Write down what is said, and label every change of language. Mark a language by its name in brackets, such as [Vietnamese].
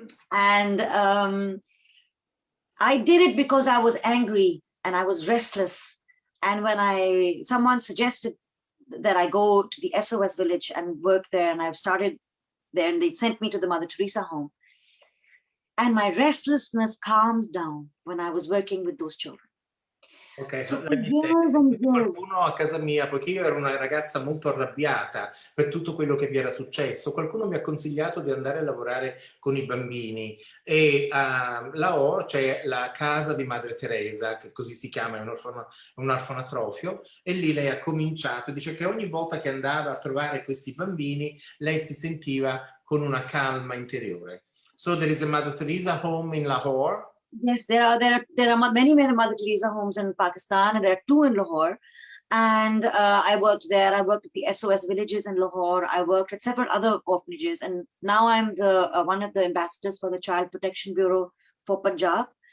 [English] And I did it because I was angry and I was restless. And when someone suggested that I go to the SOS village and work there, and I've started there, and they sent me to the Mother Teresa home. And my restlessness calmed down when I was working with those children. Ok, So for [Italian] lei mi [English] years [Italian] segue. [English] and years. [Italian] Qualcuno a casa mia, poiché io ero una ragazza molto arrabbiata per tutto quello che mi era successo, qualcuno mi ha consigliato di andare a lavorare con i bambini e a Lahore c'è la casa di Madre Teresa, che così si chiama, è un orfanatrofio, e lì lei ha cominciato, dice che ogni volta che andava a trovare questi bambini lei si sentiva con una calma interiore. [English] So there is a Mother Teresa home in Lahore. Yes, there are many Mother Teresa homes in Pakistan, and there are 2 in Lahore. And I worked there. I worked at the SOS villages in Lahore. I worked at several other orphanages, and now I'm the one of the ambassadors for the Child Protection Bureau for Punjab.